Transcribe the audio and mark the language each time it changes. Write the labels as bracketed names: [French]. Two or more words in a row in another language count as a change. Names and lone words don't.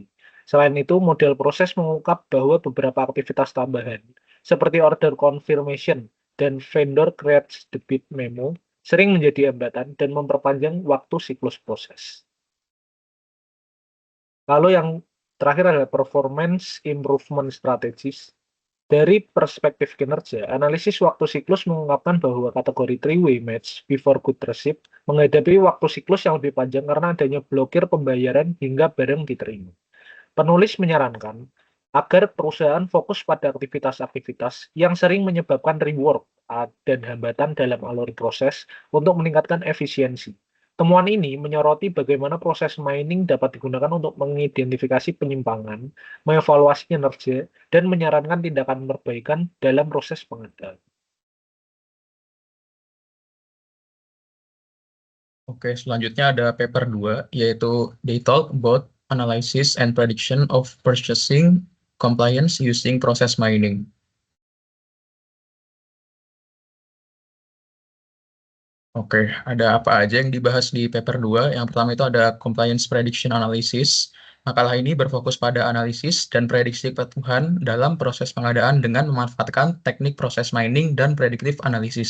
[Indonesian] Selain itu, model proses mengungkap bahwa beberapa aktivitas tambahan, seperti [English] order confirmation [Indonesian] dan [English] vendor creates debit memo, [Indonesian] sering menjadi hambatan dan memperpanjang waktu siklus proses. Lalu yang terakhir adalah [English] performance improvement strategies. [Indonesian] Dari perspektif kinerja, analisis waktu siklus mengungkapkan bahwa kategori [English] three-way match before good receipt [Indonesian] menghadapi waktu siklus yang lebih panjang karena adanya blokir pembayaran hingga barang diterima. Penulis menyarankan agar perusahaan fokus pada aktivitas-aktivitas yang sering menyebabkan rework dan hambatan dalam alur proses untuk meningkatkan efisiensi. Temuan ini menyoroti bagaimana proses mining dapat digunakan untuk mengidentifikasi penyimpangan, mengevaluasi kinerja, dan menyarankan tindakan perbaikan dalam proses pengadaan. Oke, selanjutnya ada paper 2, yaitu They Talk About Analysis and Prediction of Purchasing Compliance Using Process Mining. Oke, ada apa aja yang dibahas di paper 2? Yang pertama itu ada [English] Compliance Prediction Analysis. [Indonesian] Makalah ini berfokus pada analisis dan prediksi kepatuhan dalam proses pengadaan dengan memanfaatkan teknik proses mining dan [English] predictive analysis.